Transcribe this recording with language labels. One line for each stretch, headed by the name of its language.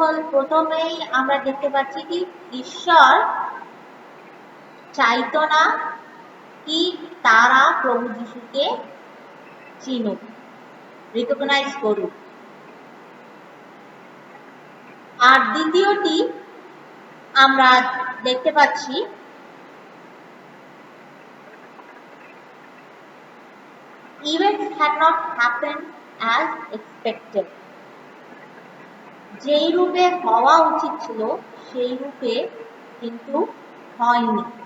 Bangla: প্রথমেই আমরা দেখতে পাচ্ছি কি ঈশ্বর চাইতো না কি তারা প্রভু যিশুকে চিনুক, রিকগনাইজ করুক। আর দ্বিতীয়টি আমরা দেখতে পাচ্ছি
English: events had not happened as expected.
Bangla: যেই রূপে হওয়া উচিত ছিল সেই রূপে কিন্তু হয়নি।